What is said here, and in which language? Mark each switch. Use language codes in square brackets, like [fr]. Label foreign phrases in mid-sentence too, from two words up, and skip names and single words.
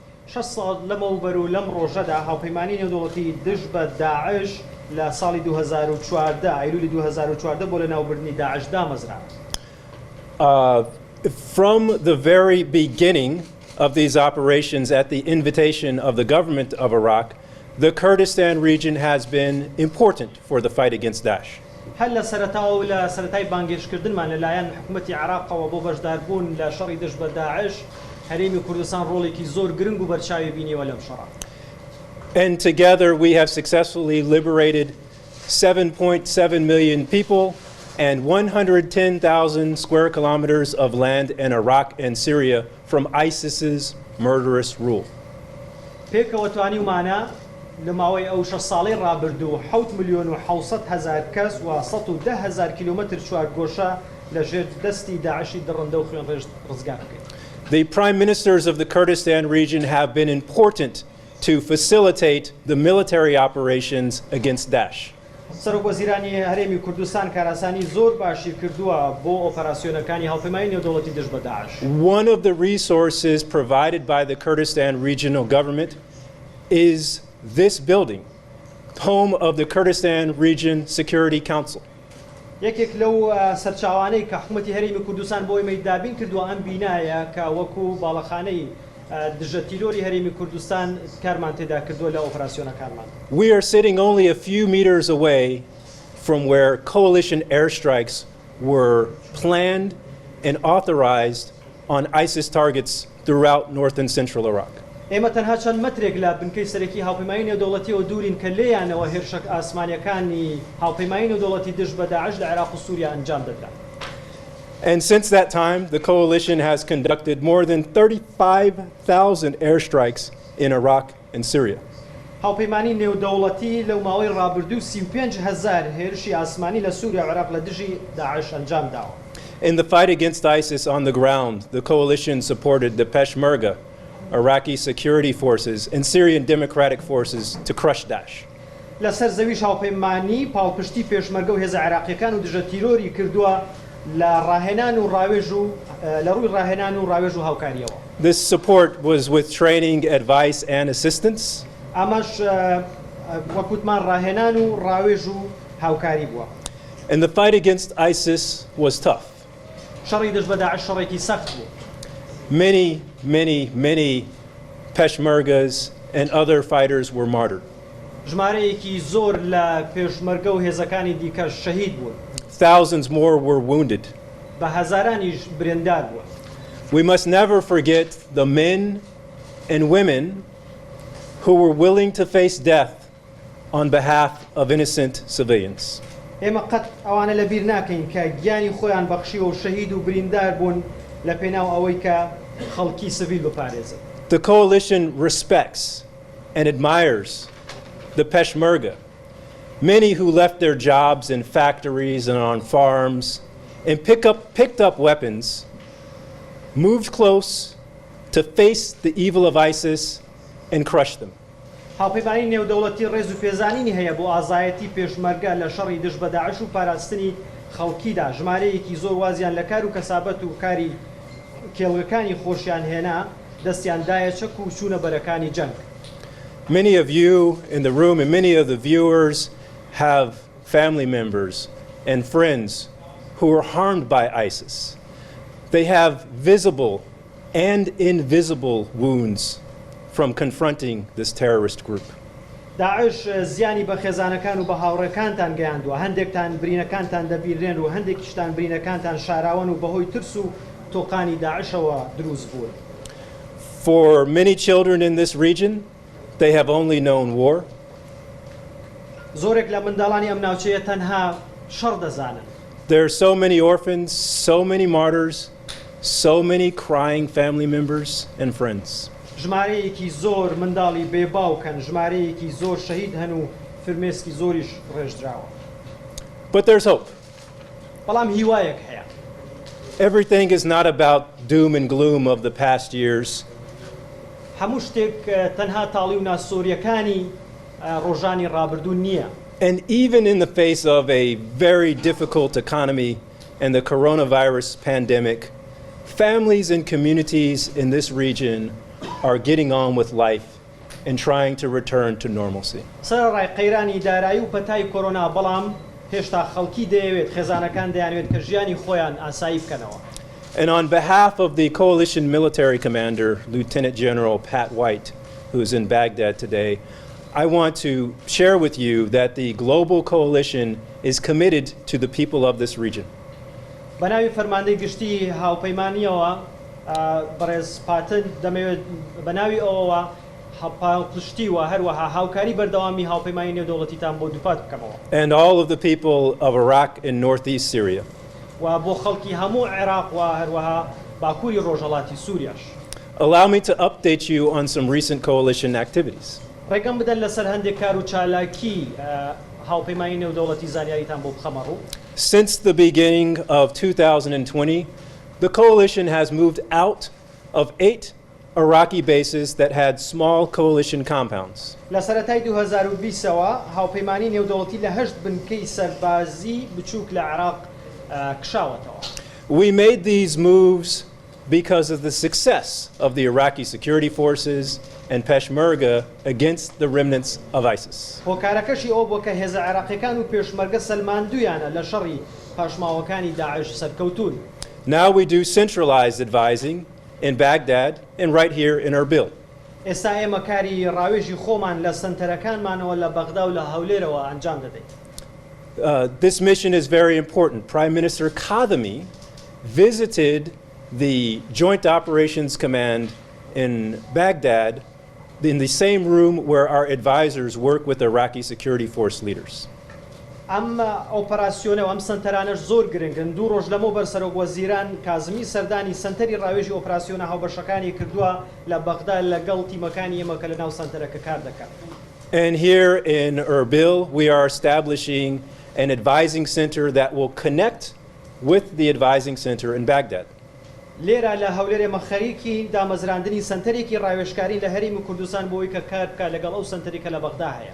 [en] From the very beginning of these operations at the invitation of the government of Iraq, the Kurdistan region has been important for the fight against Daesh. [ckb] هلا سرتاو ولا سرتاي بانجيش كردن مان لايان حكومة عراق وبو بجداربون لشر دش بداعش هريمي كردستان روليكي زور جرنج وبرشاوي بيني ولا مشرع. [en] And together we have successfully liberated 7.7 million people and 110,000 square kilometers of land in Iraq and Syria from ISIS's murderous rule. [ckb] پێکەوە توانیو مانە لەماوەی ئەو 6 ساڵەی ڕابردوو 7 ملیۆن و 700,000 کەس و 110,000 کیلومتر چوارگۆشە لەژێر دەستی داعشی دڕندە و خوێن ڕێژ ڕزگار بکەین. [en] The prime ministers of the Kurdistan region have been important to facilitate the military operations against Daesh. [ckb] سەرۆک وەزیرانی هەرێمی کوردستان کاراسانی زۆر باشی کردووە بۆ ئۆپەراسیۆنەکانی هاوپەیمانی نێودەوڵەتی دژ بە داعش. [en] One of the resources provided by the Kurdistan regional government is this building, home of the Kurdistan Region Security Council. [ckb] یەکێک لەو سەرچاوانەی کە حکومەتی هەرێمی کوردستان بۆ ئێمەی دابین کردووە ئەم بینایە کە وەکو باڵەخانەی دژە تیرۆری هەرێمی کوردستان کارمان تێدا کردووە لە ئۆپەراسیۆنەکانمان. [en] We are sitting only a few meters away from where coalition airstrikes were planned and authorized on ISIS targets throughout north and central Iraq. [ckb] ئێمە تەنها چەند مەترێک لە بنکەی سەرەکی هاوپەیمانی نێودەوڵەتیەوە دوورین کە لێیانەوە هێرشە ئاسمانیەکانی هاوپەیمانی نێودەوڵەتی دژ بە داعش لە عێراق و سووریا ئەنجام دەدرا. [en] And since that time, the coalition has conducted more than 35,000 airstrikes in Iraq and Syria. [ckb] هاوپەیمانی نێودەوڵەتی لەو ماوەی ڕابردوو 35,000 هێرشی ئاسمانی لە سووریا و عێراق لە دژی داعش ئەنجام داوە. [en] In the fight against ISIS on the ground, the coalition supported the Peshmerga, Iraqi security forces, and Syrian democratic forces to crush Daesh. [ckb] لەسەر زەویش هاوپەیمانی پاڵپشتی پێشمەرگە و هێزە عێراقیەکان و دژە تیرۆری کردووە لە ڕاهێنان و ڕاوێژ و لە ڕووی ڕاهێنان و ڕاوێژ و هاوکاریەوە. [en] This support was with training, advice, and assistance. [ckb] ئەمەش وەکوتمان ڕاهێنان و ڕاوێژ و هاوکاری بووە. [en] And the fight against ISIS was tough. [ckb] شەڕی دژ بە داعش شەڕێکی سەخت بوو. [en] Many Peshmergas and other fighters were martyred. [ckb] ژمارەیەکی زۆر لە پێشمەرگە و هێزەکانی دیکەش شەهید بوون. [en] Thousands more were wounded. [ckb] بە هەزارانیش برێندار بووە. [en] We must never forget the men and women who were willing to face death on behalf of innocent civilians. [ckb] ئێمە قەت ئەوانە لەبیر ناکەین کە گیانی خۆیان بەخشیوە و شەهید و بریندار بوون لە پێناو ئەوەی کە خەڵکی سڤیل بپارێزن. [en] The coalition respects and admires the Peshmerga, many who left their jobs in factories and on farms and picked up weapons, moved close to face the evil of ISIS and crush them. [ckb] هاوپەیمانی نێودەوڵەتی ڕێز و پێزانینی هەیە بۆ ئازایەتی پێشمەرگە لە شەڕی دژ بە داعش و پاراستنی خەڵکیدا ژمارەیەکی زۆر وازیان لە کار و کەسابەت و کاری کێڵگەکانی خۆشیان هێنا دەستیان دایە چەک و چوونە بەرەکانی جەنگ. [en] Many of you in the room and many of the viewers have family members and friends who were harmed by ISIS. They have visible and invisible wounds from confronting this terrorist group. [ckb] داعش زیانی بە خێزانەکان و بە هاوڕێکانتان گەیاندووە هەندێکتان برینەکانتان دەبیرێن و هەندێکیشتان برینەکانتان شاراون و بەهۆی ترس و تۆقانی داعشەوە دروست بوون. [en] For many children in this region, they have only known war. [ckb] زۆرێک لە منداڵانی ئەم ناوچەیە تەنها شەڕ دەزانن. [en] There are so many orphans, so many martyrs, so many crying family members and friends. [ckb] ژمارەیەکی زۆر منداڵی بێباوکەن ژمارەیەکی زۆر شەهید هەن و فرمێسکی زۆریش ڕێژدراوە. [en] But there's hope. [ckb] بەڵام هیوایەک هەیە. [en] Everything is not about doom and gloom of the past years. [ckb] هەموو شتێک تەنها تاڵی و ناسۆریەکانی ڕۆژانی ڕابردوو نییە. [en] And even in the face of a very difficult economy and the coronavirus pandemic, families and communities in this region are getting on with life and trying to return to normalcy. [ckb] سەرڕای قەیرانی دارایی و پەتای کۆرۆنا بەڵام هێشتا خەڵکی دەیەوێت خێزانەکان دەیانوێت کە ژیانی خۆیان ئاسایی بکەنەوە. [en] And on behalf of the coalition military commander, Lieutenant General Pat White, who is in Baghdad today, I want to share with you that the global coalition is committed to the people of this region. [ckb] بەناوی فەرماندەی گشتی هاوپەیمانیەوە بەڕێز پاتن دەمەوێت بەناوی ئەوەوە پاڵپشتی و هەروەها هاوکاری بەردەوامی هاوپەیمانی نێودەوڵەتیتان بۆ دووپات بکەمەوە. [en] And all of the people of Iraq and northeast Syria. [ckb] و بۆ خەڵکی هەموو عێراق و هەروەها باکووری ڕۆژهەڵاتی سووریاش. [en] Allow me to update you on some recent coalition activities. [ckb] ڕێگەم بدەن لەسەر هەندێک کار و چالاکی هاوپەیمانی نێودەوڵەتی زانیاریتان بۆ بخەمە ڕوو. [en] Since the beginning of 2020, the coalition has moved out of 8 Iraqi bases that had small coalition compounds. [ckb] لە سەرەتای 2020ەوە هاوپەیمانی نێودەوڵەتی لە 8 بنکەی سەربازی بچووک لە عێراق کشاوەتەوە. [en] We made these moves because of the success of the Iraqi security forces and Peshmerga against the remnants of ISIS. [ckb] هۆکارەکەشی ئەو بووە کە هێزە عێراقیەکان و پێشمەرگە سەلماندویانە لە شەڕی پاشماوەکانی داعش سەرکەوتون. [en] Now we do centralized advising in Baghdad and right here in Erbil. [ckb] ئێستا ئێمە کاری ڕاوێژی خۆمان لە سنتەرەکانمانەوە لە بەغدا و لە هەولێرەوە ئەنجام دەدەین. [en] This mission is very important. Prime Minister Kadhimi visited the Joint Operations Command in Baghdad in the same room where our advisors work with Iraqi security force leaders. [ckb] ئەم ئۆپەراسیۆنە و ئەم سنتەرانەش زۆر گرنگن. دوو ڕۆژ لەمەوبەر سەرۆک وەزیران کازمی سەردانی سنتەری ڕاوێژی ئۆپەراسیۆنە هاوبەشەکانی کردووە لە بەغدا لەگەڵ تیمەکانی ئێمە کە لە ناو سنتەرەکە کار دەکەن. [en] And here in Erbil, we are establishing an advising center that will connect with the advising center in Baghdad. [ckb] لێرە لە هەولێر ئێمە خەریکی دامەزراندنی سنتەرێکی ڕاوێژکاری لە هەرێمی کوردستان بۆ ئەوەی کە کار بکات لەگەڵ ئەو سنتەرێکە لە بەغدا هەیە.